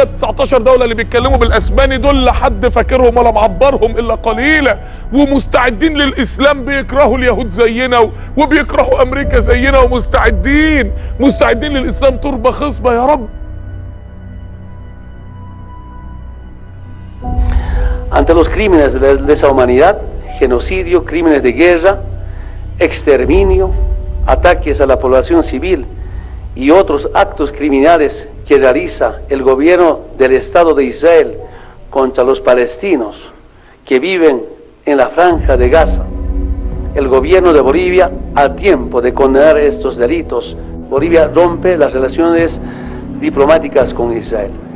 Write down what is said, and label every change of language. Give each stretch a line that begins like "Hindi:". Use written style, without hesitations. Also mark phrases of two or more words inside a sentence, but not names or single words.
Arabic: 19 دوله اللي بيتكلموا بالاسباني دول لا حد فاكرهم ولا معبرهم الا قليلا، ومستعدين للاسلام، بيكرهوا اليهود زينا وبيكرهوا امريكا زينا، ومستعدين للاسلام تربه خصبه يا رب.
Spanish: Ante los crímenes de lesa humanidad, genocidio, crímenes de guerra, exterminio, ataques a la población civil y otros actos criminales que realiza el gobierno del Estado de Israel contra los palestinos que viven en la Franja de Gaza, el gobierno de Bolivia, a tiempo de condenar estos delitos, Bolivia rompe las relaciones diplomáticas con Israel.